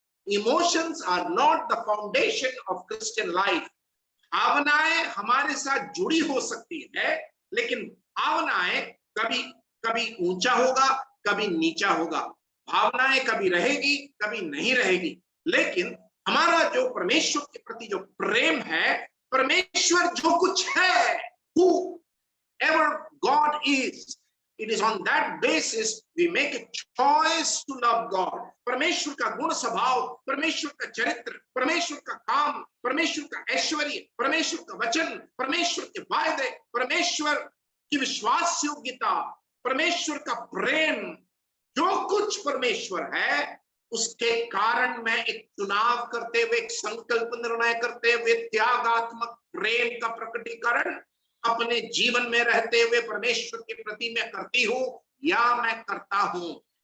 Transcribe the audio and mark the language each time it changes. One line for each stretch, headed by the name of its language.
English: Emotions are not the foundation of Christian life.
Hindi: भावनाएं हमारे साथ जुड़ी हो सकती है, लेकिन भावनाएं कभी कभी ऊंचा होगा, कभी नीचा होगा। भावनाएं कभी रहेगी, कभी नहीं रहेगी। लेकिन हमारा जो परमेश्वर के प्रति जो प्रेम है, परमेश्वर जो कुछ है,
English: whoever God is, it is on that basis we make a choice to love God.
Hindi: परमेश्वर का गुण स्वभाव, परमेश्वर का चरित्र, परमेश्वर का काम, परमेश्वर का ऐश्वर्य, परमेश्वर का वचन, परमेश्वर के वायदे, परमेश्वर की विश्वास योग्यता, परमेश्वर का प्रेम, जो कुछ परमेश्वर है, उसके कारण मैं एक चुनाव करते हुए, एक संकल्प निर्णय करते हुए, त्यागात्मक प्रेम का प्रकटीकरण अपने जीवन में रहते हुए परमेश्वर के प्रति मैं करती हूं या मैं करता हूं।